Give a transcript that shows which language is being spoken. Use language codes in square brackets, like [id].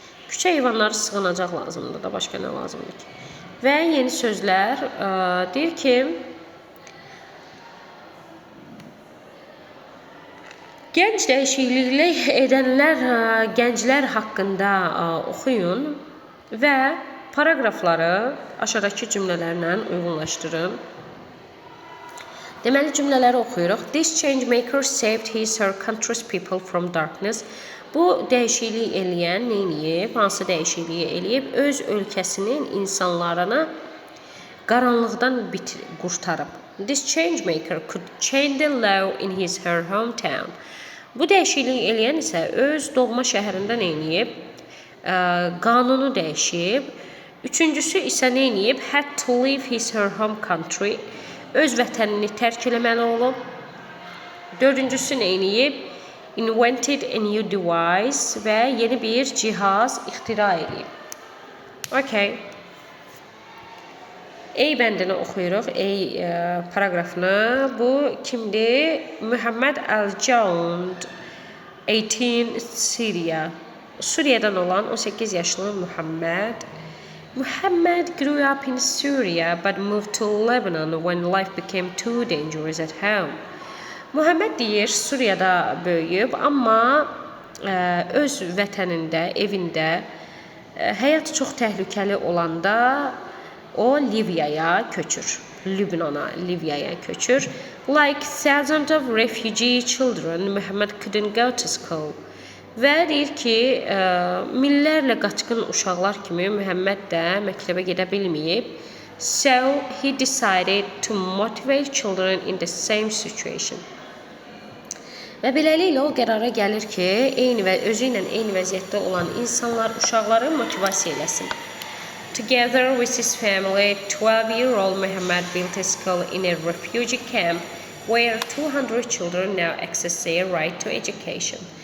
[az] Küçə heyvanları sığınacaq lazımdır da, başqa nə lazımdır ki? Və yeni sözlər deyir ki, gənc dəyişiklik edənlər, gənclər haqqında oxuyun və paragrafları aşağıdakı cümlələrlə uyğunlaşdırın. Deməli, cümlələri oxuyuruq. [en] This change maker saved his or her country's people from darkness. [az] Bu dəyişiklik eləyən nə eləyib? Hansı dəyişikliyi eləyib? Öz ölkəsinin insanlarını qaranlıqdan qurtarıb. This change maker could change the law in his her hometown. Bu dəyişiklik eləyən isə öz doğma şəhərində nə eləyib? Qanunu dəyişib. Üçüncüsü isə nə eləyib? [en] Had to leave his her home country. [az] Öz vətənini tərk eləməli olub. Dördüncüsü nə eləyib? [en] Invented a new device [az] və yeni bir cihaz ixtira edib. Okay. A bəndini oxuyuruq. A paragrafını. Bu kimdir? Muhammed Al-Jaund, 18 Syria. Suriyadan olan 18 yaşlı Muhammed. [en] Muhammad grew up in Syria but moved to Lebanon when life became too dangerous at home. [az] Muhammed deyir, Suriyada böyüyüb, amma öz vətənində, evində həyat çox təhlükəli olanda o Liviyaya köçür. Lübnana, Liviyaya köçür. [en] Like thousands of refugee children, Muhammed couldn't go to school. [az] Və deyir ki, minlərlə qaçqın uşaqlar kimi Muhammed də məktəbə gedə bilməyib. [en] So he decided to motivate children in the same situation. [az] Və beləliklə o qərara gəlir ki, özü ilə eyni vəziyyətdə olan insanlar uşaqları motivasiya eləsin. [en] Together with his family, 12-year-old Muhammed built a school in a refugee camp where 200 children now access their right to education.